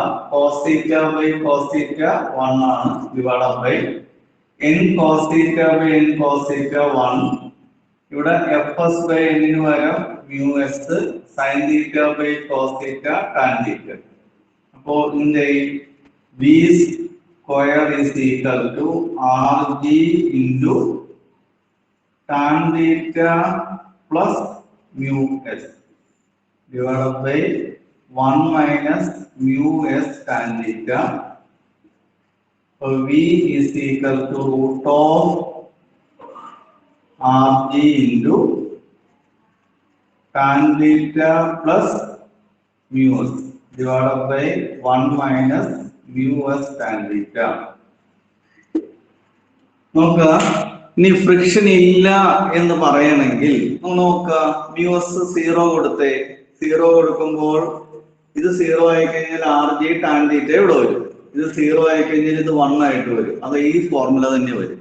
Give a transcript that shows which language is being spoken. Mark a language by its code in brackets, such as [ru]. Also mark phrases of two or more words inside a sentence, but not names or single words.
[en] cos theta by cos theta 1 ആണ്, divided by n cos theta by n cos theta 1. ഇവിടെ fs by n [ml] ന് പകരം [en] mu s sin theta by cos theta tan theta. [ml] അപ്പോൾ ഇതിന്റെ [en] v square is equal to rg into tan theta plus mu s divided by 1 minus mu s tan theta. So v is equal to root of rg into tan theta plus mu s divided by 1 minus mu s tan theta. [ml] നോക്കുക, ഇനി ഫ്രിക്ഷൻ ഇല്ല എന്ന് പറയണമെങ്കിൽ നോക്കുക, [en] mu s [ml] 0 കൊടുത്തേ. 0 കൊടുക്കുമ്പോൾ ഇത് 0 ആയി കഴിഞ്ഞാൽ [en] r g tan theta [ml] ഇവിടെ വരും. ഇത് 0 ആയി കഴിഞ്ഞാൽ ഇത് 1 ആയിട്ട് വരും. അത് ഈ ഫോർമുല തന്നെ വരും.